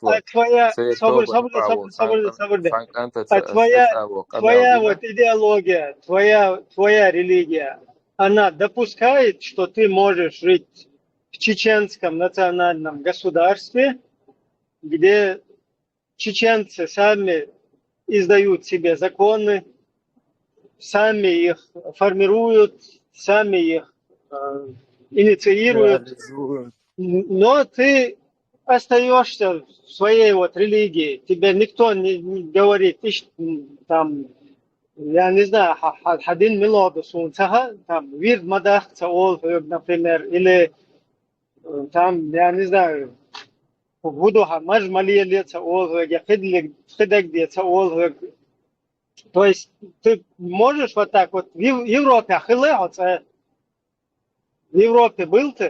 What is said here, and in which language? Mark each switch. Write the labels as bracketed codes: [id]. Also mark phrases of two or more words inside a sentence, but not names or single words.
[ru] вот идеология, твоя религия, она допускает, что ты можешь жить в чеченском национальном государстве, где чеченцы сами издают себе законы, сами их формируют, сами их инициируют. Но ты остаешься в своей вот религии. Тебе никто не говорит, ты там, я не знаю, [ce] хадин мелоду сунцага, там, вирд мадах цаол, [ru] например, или там, я не знаю, [ce] вудуха мажмалия ли цаол, хидек где цаол. [ru] То есть ты можешь вот так вот в Европе, в Европе был ты?